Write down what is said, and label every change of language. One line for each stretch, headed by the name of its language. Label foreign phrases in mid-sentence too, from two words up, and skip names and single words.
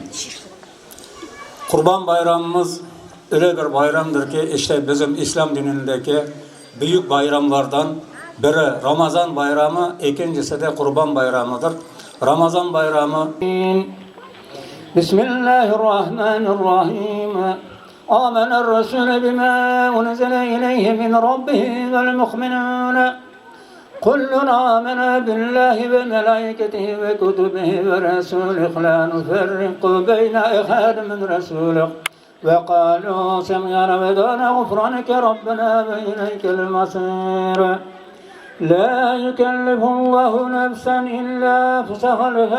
Turkish: Kurban Bayramımız öyle bir bayramdır ki işte bizim İslam dinindeki büyük bayramlardan biri Ramazan Bayramı, ikincisi de Kurban Bayramı'dır. Ramazan Bayramı Bismillahirrahmanirrahim.
Arabic: آمن الرسول بما أنزل إليه من ربه والمؤمنون. كلنا آمنا بالله وملائكته وكتبه ورسوله لا نفرق بين أحد من رسوله وقالوا سمعنا وأطعنا غفرانك ربنا وإليك المصير لا يكلف الله نفسا إلا وسعها